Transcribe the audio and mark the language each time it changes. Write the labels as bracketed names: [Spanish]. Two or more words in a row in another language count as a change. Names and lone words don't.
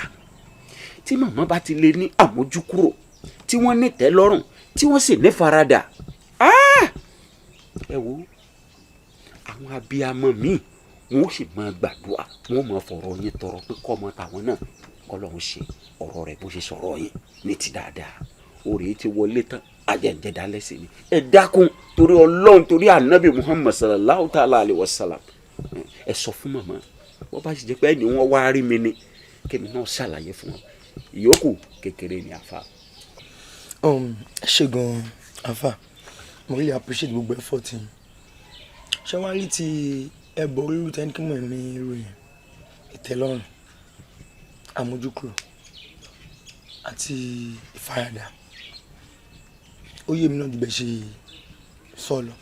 [Yoruba] Tí màmá bá ti lè ní àmójúkúrò, tí wọ́n ní ìtẹ́lọ́rùn, tí wọ́n sì ní faradà, ẹ wo àwọn abiyamọ míì wọn ó sì máa gbàdúrà, wọn ó máa fọ̀rọ̀ yín tọrọ pé kọ́mọ tàwọn náà kọ́lọ́hún ṣe ọ̀rọ̀ rẹ̀ bó ṣe sọ̀rọ̀ yín ní ti dáadáa. Oore ti wọlé tán, ajẹ́ǹjẹ́ dálẹ́ sí ni. Ẹ dákun torí Ọlọ́run, torí ànábì Muhammad [Arabic] صلى الله تعالى عليه وسلم, [Yoruba] ẹ sọ fún màmá wọ́n bá sì jẹ́ pé ẹni wọ́n wá rí mi ni kémi náà ṣàlàyé fún wọn, ìyókù kékeré ni àfa. Ṣé gan àfa, mo [English] really appreciate [Yoruba] gbogbo effort yín. Ṣé wàá rí ti ẹbọ rírú tẹ́ni kí mọ̀ mi ròyìn, ìtẹ́lọ́rùn, àmójúkúrò àti ìfaradà, ó yé mi náà ju bẹ́ẹ̀ ṣe sọ lọ.